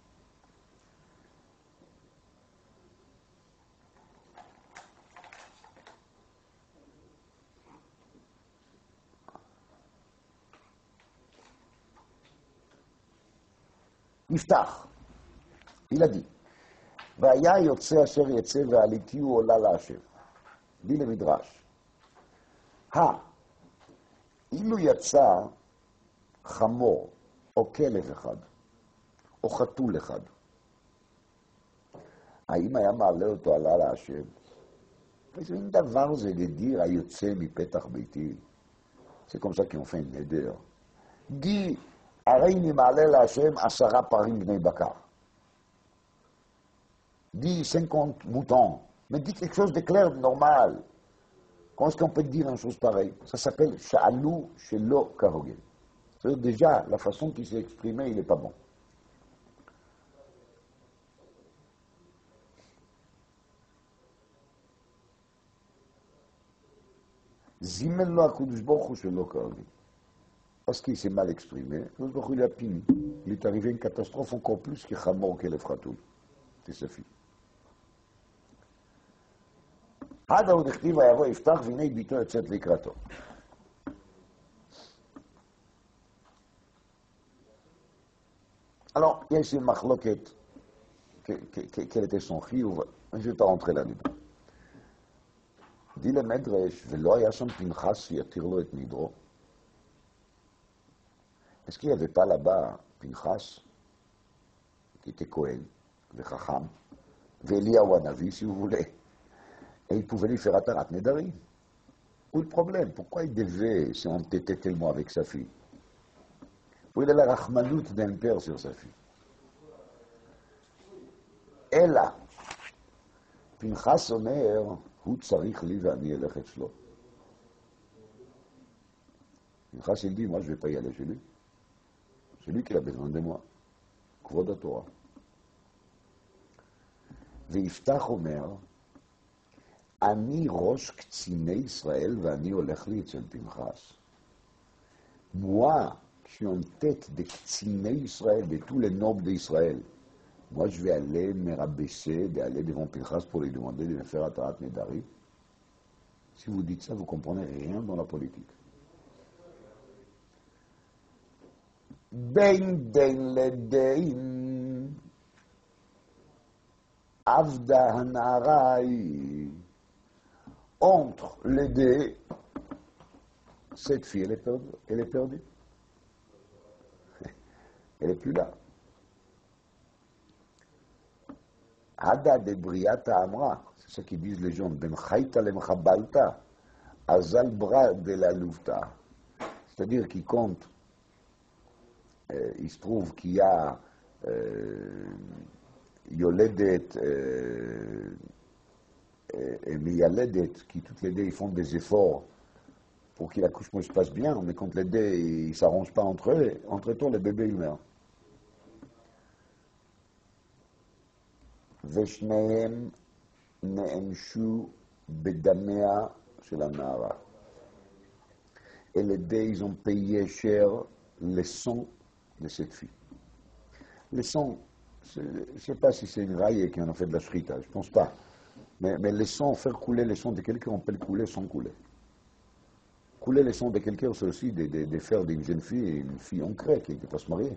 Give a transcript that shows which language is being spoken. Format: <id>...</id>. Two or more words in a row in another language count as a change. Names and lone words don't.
<fr>Yiftach, il a dit,</fr> <he>והיה יוצא אשר יצא ועליתיהו עולה להשם.</he> <fr>dit le Midrash.</fr> <he>אילו יצא חמור או כלב אחד, או חתול אחד, האם היה מעלה אותו עלה להשם? איזה מין דבר זה לדיר היוצא מפתח ביתי? זה כמו</he> <fr>ça qu'on fait un neder. dit,</fr> <he>הרי אני מעלה להשם 10 פרים בני בקר.</he> <fr>dit 50 moutons, mais dit quelque chose de clair, de normal. Comment est-ce qu'on peut dire une chose pareille? Ça s'appelle</fr> <he>שאל שלא כהוגן.</he> <fr>C'est-à-dire déjà, la façon qu'il s'est exprimé, il n'est pas bon.</fr> <he>זימן לו הקדוש ברוך הוא שלא כהוגן.</he> <fr>Parce qu'il s'est mal exprimé,</fr> <he>הקדוש ברוך הוא</he> <fr>il a puni. Il est arrivé une catastrophe encore plus que</fr> <he>חמור כלב חתול.</he> <fr>C'est sa fille.</fr> <he>עד ההוא דכתיב ויבוא יפתח והנה ביתו יוצאת לקראתו.</he> <fr>Alors, il y a ici une marloquette, quel était son chiyuv, je ne vais pas rentrer là-dedans. dit le Medrash,</fr> <he>ולא היה שם פנחס שיתיר לו את נדרו.</he> <fr>Est-ce qu'il n'y avait pas là-bas Pinchas, qui était Cohen, le Chacham, Eliyahu Hanavi, si vous voulez, et il pouvait lui faire</fr> <he>התרת נדרים?</he> <fr>Où est le problème? Pourquoi il devait s'entêter tellement avec sa fille? Où il a la rachmanout d'un père sur sa fille? Et là,</fr> <he>Pinchas אומר, הוא צריך לי ואני אלך אצלו.</he> <fr>Pinchas, il dit, moi je ne vais pas y aller chez lui. C'est lui qui a besoin de moi.</fr> <he>כבוד התורה. ויפתח אומר, אני ראש קציני ישראל ואני הולך לי אצל פנחס.</he> <fr>Moi, je suis en tête des</fr> <he>קציני ישראל,</he> <fr>de tous les nobles d'Israël. Moi, je vais aller me rabaisser, d'aller devant Pinchas pour lui demander de me faire</fr> <he>התרת נדרים.</he> <fr>Si vous dites ça, vous ne comprenez rien dans la politique.</fr> <he>בין דין לדין, עבדה הנערה היא,</he> <fr>entre les deux, cette fille, elle est perdue. Elle est perdue. Elle n'est plus là.</fr> <arc>הדא דבריתא אמרה,</arc> <fr>c'est ça qu'ils disent les gens,</fr> <arc>בין חייתא למחבלתא, אזל בר דעלובתא.</arc> <fr>C'est-à-dire qu'ils comptent. Il se trouve qu'il y a Yoledet et Miyaledet, qui toutes les deux ils font des efforts pour que l'accouchement se passe bien, mais quand les deux ils ne s'arrangent pas entre eux, entre-temps le bébé il meurt.</fr> <he>ושניהם נענשו בדמיה של הנערה.</he> <fr>Et les deux, ils ont payé cher le sang de cette fille. Le sang, je ne sais pas si c'est une raille qui en a fait de la shrita, je ne pense pas. Mais le sang, faire couler le sang de quelqu'un, on peut le couler sans couler. Couler le sang de quelqu'un, c'est aussi de faire d'une jeune fille une fille ancrée qui va se marier.</fr>